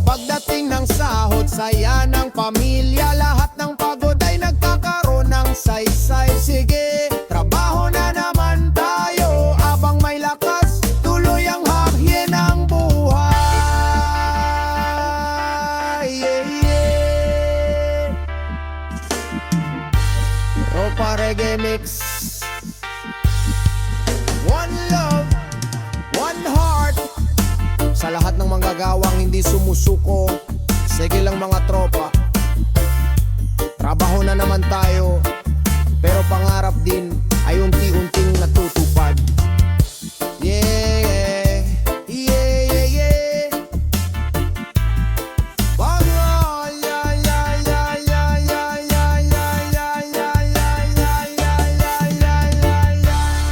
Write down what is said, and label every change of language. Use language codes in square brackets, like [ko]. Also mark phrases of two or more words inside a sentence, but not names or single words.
[tl] Pagdating ng sahod, saya ng pamilya, lahat ng pagod ay nagkakaroon ng saysay. Sige, trabaho na naman tayo abang may lakas, tuloy ang hakye ng buhay. [en] Yeah. Ropa Reggae Mix. One love, one heart. [tl] Sa lahat ng manggagawang hindi sumusuko, sige lang mga tropa, trabaho na naman tayo, pero pangarap din ay unti-unting natutupad. [en] Yeah, yeah, yeah, yeah. Oh, yeah, yeah, yeah, yeah, yeah, yeah, yeah, yeah, yeah, yeah, yeah, yeah, yeah, yeah, yeah.